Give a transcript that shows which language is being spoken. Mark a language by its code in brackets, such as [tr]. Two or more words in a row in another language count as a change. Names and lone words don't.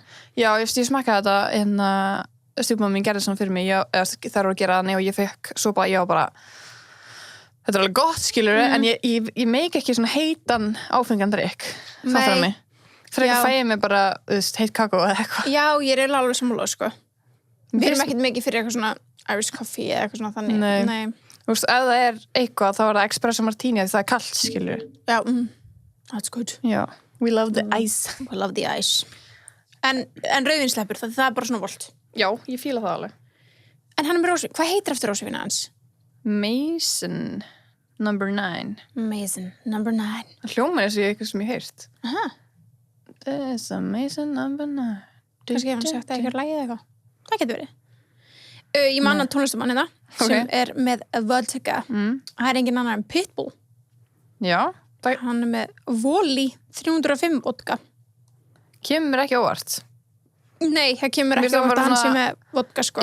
[is] já, ég smakkaði þetta en stjúpmamma mín gerði svona fyrir mig þær voru að gera þannig og ég fekk sopa ég var bara þetta er alveg gott skilur en ég meik ekki svona heitan áfengan drykk það fyrir mig frekar fæ ég mig bara heitt kakó eða eitthvað já, ég er eiginlega alveg sammála sko við erum ekkert mikið fyrir eitthvað svona [en] Irish coffee [is] eða eitthvað svona þannig nei. Þú veist, ef það er eitthvað þá er það [en] espresso martini [is] því það er kallt skilur já, [en] that's good já we love the ice [is] en rauðvinsleppur, það er bara svona volt já, ég fíla það alveg en hann er með rósvín, hvað heitir eftir rósvína hans? Mason number 9 það hljómar eins og eitthvað sem ég heirt [en] there's a Mason number 9 [is] kannski hef hann sagt að eitthvað lægið eitthvað það getur verið ég man að tónlistamann hérna sem er með vodka það er engin annar en Pitbull já hann er með Voli 305 vodka kemur ekki óvart nei, það kemur ekki óvart að hann sé með vodka sko